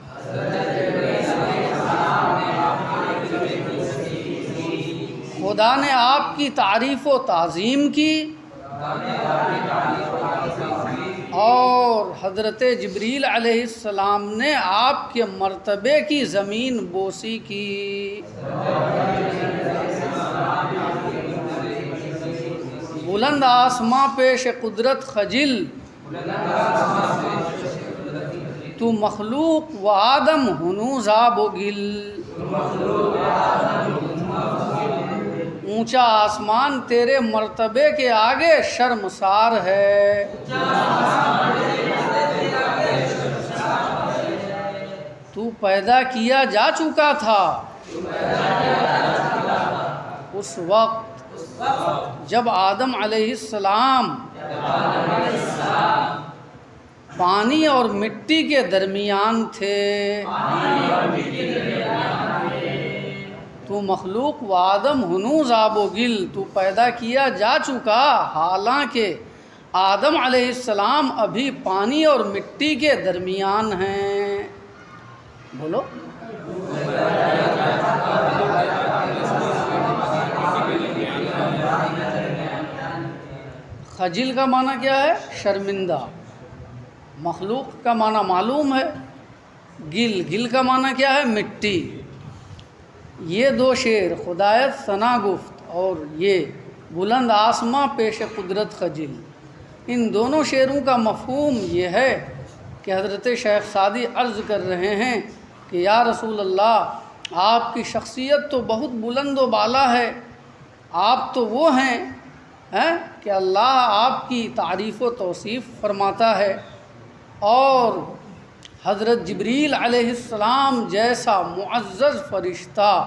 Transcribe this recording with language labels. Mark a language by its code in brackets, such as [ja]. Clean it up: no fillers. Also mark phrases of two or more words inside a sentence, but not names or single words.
[ur] خدا نے آپ کی تعریف و تعظیم کی اور حضرت جبریل [ar] علیہ السلام [ur] نے آپ کے مرتبے کی زمین بوسی کی۔ [fa] بلند آسماں پیش قدرت خجل، تو مخلوق و آدم ہنوز آب و گل۔ [ur] اونچا آسمان تیرے مرتبے کے آگے شرمسار ہے۔ تو پیدا کیا جا چکا تھا اس وقت جب آدم [ar] علیہ السلام [ur] پانی اور مٹی کے درمیان تھے۔ [fa] تو مخلوق و آدم ہنوز آب و گل، [ur] تو پیدا کیا جا چکا حالانکہ آدم [ar] علیہ السلام [ur] ابھی پانی اور مٹی کے درمیان ہیں۔ بولو۔ خجل کا معنی کیا ہے؟ شرمندہ۔ مخلوق کا معنی معلوم ہے، گل کا معنی کیا ہے؟ مٹی۔ یہ دو شعر، [fa] خدایت ثنا گفت [ur] اور یہ [fa] بلند آسماں پیش قدرت خجل، [ur] ان دونوں شعروں کا مفہوم یہ ہے کہ حضرت شیخ سعدی عرض کر رہے ہیں کہ [ar] یا رسول اللہ، [ur] آپ کی شخصیت تو بہت بلند و بالا ہے، آپ تو وہ ہیں کہ اللہ آپ کی تعریف و توصیف فرماتا ہے، اور حضرت جبریل [ar] علیہ السلام [ur] جیسا معزز فرشتہ